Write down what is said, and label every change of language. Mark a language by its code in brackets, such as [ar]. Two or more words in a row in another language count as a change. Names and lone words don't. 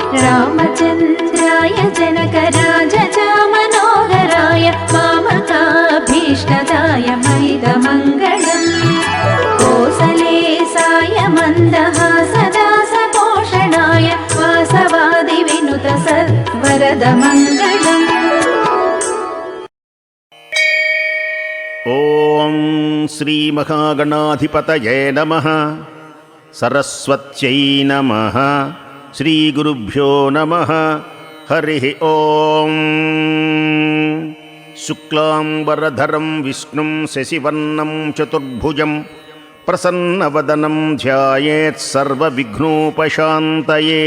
[sa] रामचन्द्राय जनकराजचामनोहराय मामकाभीष्टदाय मैदमङ्गलम् कोसलेसाय मन्दहासदासपोषणाय वासवादिविनुत सत्वरदमङ्गलम्। ఓం శ్రీ మహాగణాధిపతయే నమః. సరస్వత్యై నమః. శ్రీ గురుభ్యో నమః. హరి ఓం. శుక్లాంబరధరం విష్ణుం శశివర్ణం చతుర్భుజం ప్రసన్నవదనం ధ్యాయేత్ సర్వవిఘ్నోపశాంతయే.